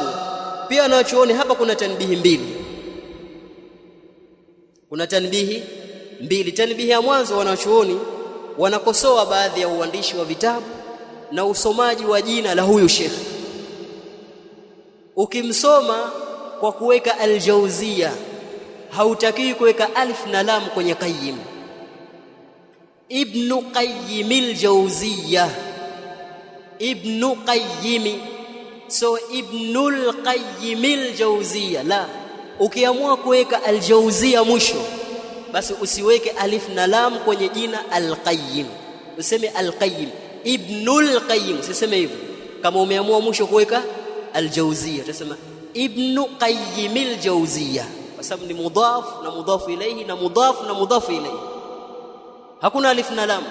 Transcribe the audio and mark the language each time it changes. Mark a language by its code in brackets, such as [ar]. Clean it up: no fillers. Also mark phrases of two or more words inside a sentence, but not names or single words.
[sw] Pia anachooni hapa kuna tanbihi mbili. Tanbihi ya mwanzo, wanachuoni wanakosoa baadhi ya uandishi wa vitabu na usomaji wa jina la huyu Sheikh. Ukimsoma kwa kuweka Al-Jauzia, hautakiwi kuweka alif na lam kwenye Qayyim. Ibn Qayyim al-Jauziyya, Ibn Qayyim, so Ibnul Qayyim al-Jauziyya. La, ukiamua kuweka Al-Jauziyya mwisho, basi usiweke alif na lam kwenye jina Al-Qayyim, useme Al-Qayyim, Ibnul Qayyim. Usiseme hivyo. Kama umeamua mwisho kuweka Al-Jauziyya, utasema Ibn Qayyim al-Jauziyya, kwa sababu ni mudhaf na [ar] مضاف إليه [sw] na mudhaf na [ar] مضاف إليه, [sw] hakuna alif na lam.